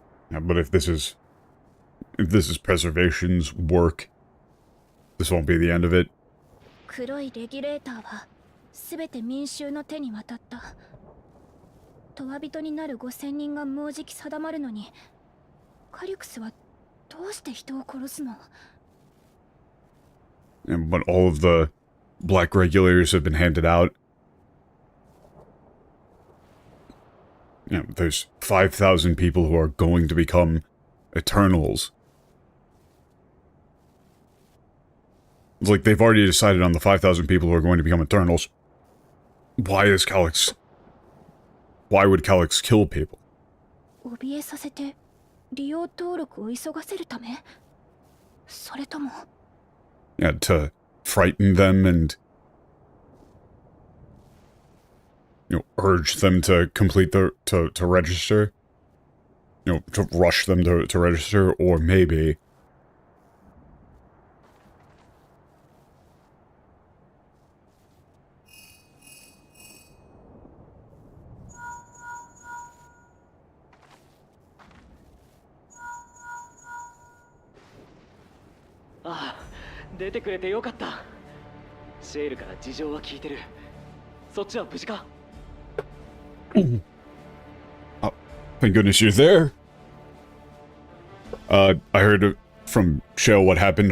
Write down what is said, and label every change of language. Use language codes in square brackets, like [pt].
[en] Yeah, but if this is preservation's work, this won't be the end of it. [ja] 黒いレギュレーターは全て民衆の手に渡った。トワ人になる5000人がもうじき定まるのに、カリュクスはどうして人を殺すの？ [en] But all of the black regulators have been handed out. You know, there's 5,000 people who are going to become Eternals. It's like they've already decided on the 5,000 people who are going to become Eternals. Why would Calyx kill people? [ja] 怯えさせて利用登録を急がせるため？それとも [en] Yeah, to frighten them and, you know, urge them to complete to register. You know, to rush them to register, or maybe... [ja] Ah, 出てくれてよかった。シェールから事情は聞いてる。そっちは無事か？ [en] Oh, thank goodness you're there. I heard from Shell what happened.